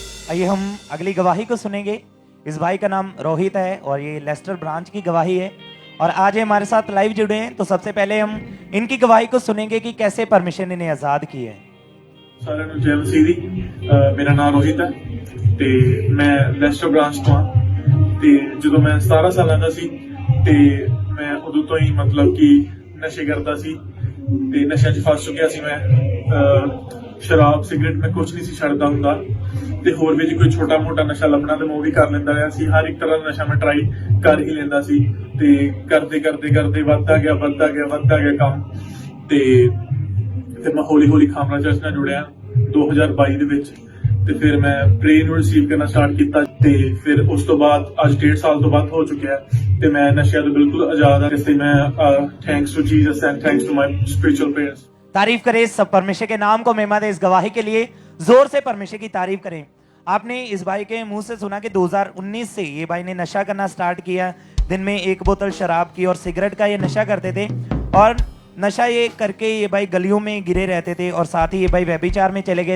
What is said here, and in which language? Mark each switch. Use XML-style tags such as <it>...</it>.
<hi>आइए हम अगली गवाही को सुनेंगे। इस भाई का नाम रोहित है और ये लेस्टर ब्रांच की गवाही है और आज ये हमारे साथ लाइव जुड़े हैं। तो सबसे पहले हम इनकी गवाही को सुनेंगे कि कैसे परमेश्वर ने इन्हें आजाद किया है।</hi> <pa>ਸਾਰਿਆਂ ਨੂੰ ਜੈ ਮਸੀਹ ਦੀ। ਮੇਰਾ ਨਾਮ ਰੋਹਿਤ ਹੈ ਤੇ ਮੈਂ ਲੈਸਟਰ ਬ੍ਰਾਂਚ ਤੋਂ ਹਾਂ ਤੇ ਜਦੋਂ ਮੈਂ 17 ਸਾਲਾਂ ਦਾ ਸੀ ਤੇ ਮੈਂ ਉਦੋਂ ਤੋਂ ਹੀ ਮਤਲਬ ਕਿ ਨਸ਼ੇ ਕਰਦਾ ਸੀ ਤੇ ਨਸ਼ਿਆਂ 'ਚ ਫਸ ਚੁੱਕਿਆ ਸੀ। ਮੈਂ ਸ਼ਰਾਬ, ਸਿਗਰਟ ਮੈਂ ਕੁਝ ਨਹੀਂ ਸੀ ਛੱਡਦਾ ਹੁੰਦਾ ਤੇ ਹੋਰ ਵੀ ਜੇ ਕੋਈ ਛੋਟਾ ਮੋਟਾ ਨਸ਼ਾ ਲੱਭਣਾ ਤੇ ਮੈਂ ਉਹ ਵੀ ਕਰ ਲੈਂਦਾ ਰਿਹਾ ਸੀ। ਹਰ ਇੱਕ ਤਰ੍ਹਾਂ ਦਾ ਨਸ਼ਾ ਮੈਂ ਟਰਾਈ ਕਰ ਹੀ ਲੈਂਦਾ ਸੀ ਤੇ ਕਰਦੇ ਵੱਧਦਾ ਗਿਆ ਕੰਮ ਤੇ ਫਿਰ ਮੈਂ ਹੌਲੀ ਹੌਲੀ ਖਾਮਰਾ ਚਰਚ ਨਾਲ ਜੁੜਿਆ 2022 ਦੇ ਵਿੱਚ ਤੇ ਫਿਰ ਮੈਂ ਪ੍ਰੇਅਰ ਨੂੰ ਰਿਸੀਵ ਕਰਨਾ ਸਟਾਰਟ ਕੀਤਾ ਤੇ ਫਿਰ ਉਸ ਤੋਂ ਬਾਅਦ ਅੱਜ 1.5 ਸਾਲ ਤੋਂ ਵੱਧ ਹੋ ਚੁੱਕਿਆ ਤੇ ਮੈਂ ਨਸ਼ਿਆਂ ਤੋਂ ਬਿਲਕੁਲ ਆਜ਼ਾਦ ਹਾਂ। ਇਸ ਲਈ ਮੈਂ</pa> <en>Thanks to Jesus and thanks to my spiritual parents.</en> <hi>तारीफ करें सब परमेश्वर के नाम को महिमा दे। इस गवाही के लिए जोर से परमेश्वर की तारीफ करें। आपने इस भाई के मुंह से सुना कि 2019 से ये भाई ने नशा करना स्टार्ट किया। दिन में 1 बोतल शराब की और सिगरेट का ये नशा करते थे और नशा ये करके ये भाई गलियों में गिरे रहते थे और साथ ही ये भाई व्यभिचार में चले गए।</hi>